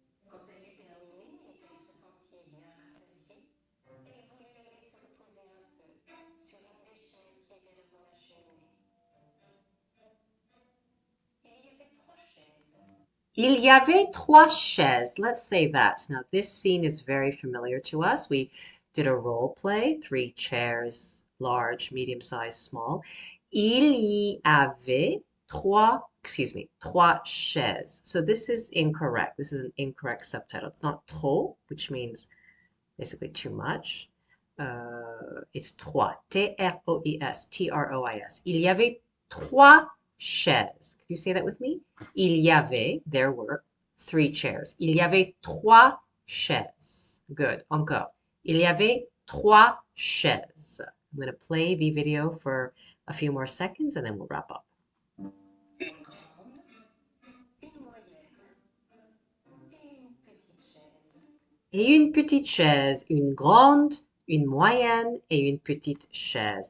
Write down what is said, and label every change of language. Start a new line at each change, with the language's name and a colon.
French: Quand elle eut terminé et qu'elle se sentit bien rassasiée, elle voulut aller se reposer un peu sur une des chaises qui était devant la cheminée. Il y avait trois chaises. Il y avait trois chaises.
English: Let's say that. Now, this scene is very familiar to us. We did a role play, three chairs, large, medium-sized, small.
French: Il y avait trois chaises.
English: So this is incorrect. This is an incorrect subtitle. It's not trop, which means basically too much. It's trois. T-R-O-I-S. T-R-O-I-S.
French: Il y avait trois chaises.
English: Can you say that with me?
French: Il y avait,
English: there were, three chairs.
French: Il y avait trois chaises.
English: Good.
French: Encore. Il y avait trois chaises.
English: I'm going to play the video for a few more seconds and then we'll wrap up.
French: Une grande, une moyenne et une petite chaise. Et une petite chaise. Une grande, une moyenne et une petite chaise.